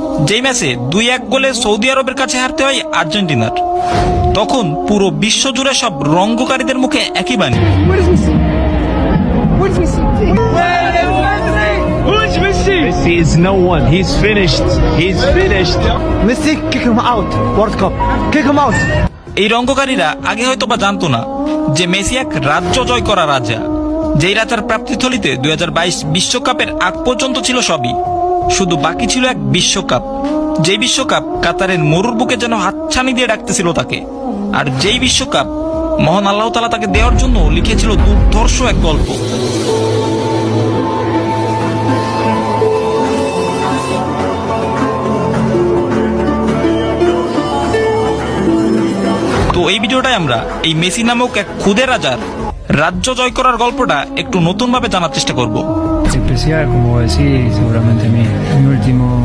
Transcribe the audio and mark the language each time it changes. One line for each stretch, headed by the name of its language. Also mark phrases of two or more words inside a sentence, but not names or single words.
Bangla: যেই ম্যাচে 2-1 গোলে সৌদি আরবের কাছে হারতে হয় আর্জেন্টিনার। তখন পুরো বিশ্ব জুড়ে সব রঙ্গকারীদের মুখে একই বাণী,
English: Messi is no one. He's finished. He's finished. Messi, kick him out. World Cup. Kick him out.
Bangla: এই রঙ্গকারীরা আগে হয়তো বা জানতো না যে মেসি এক রাজ্য জয় করা রাজা, যেই রাজার প্রাপ্তিথলিতে 2022 বিশ্বকাপের আগ পর্যন্ত ছিল সবই, শুধু বাকি ছিল এক বিশ্বকাপ। যেই বিশ্বকাপ কাতারের মরুর বুকে যেন হাতছানি দিয়ে ডাকতেছিল তাকে, আর যেই বিশ্বকাপ মহান আল্লাহ তাআলা তাকে দেওয়ার জন্য লিখেছিল দুর্ধর্ষ এক গল্প। তো এই ভিডিওটায় আমরা এই মেসি নামক এক খুদে রাজার রাজ্য জয় করার গল্পটা একটু নতুন ভাবে জানার চেষ্টা করব।
Spanish: Especial, como decís, seguramente mi último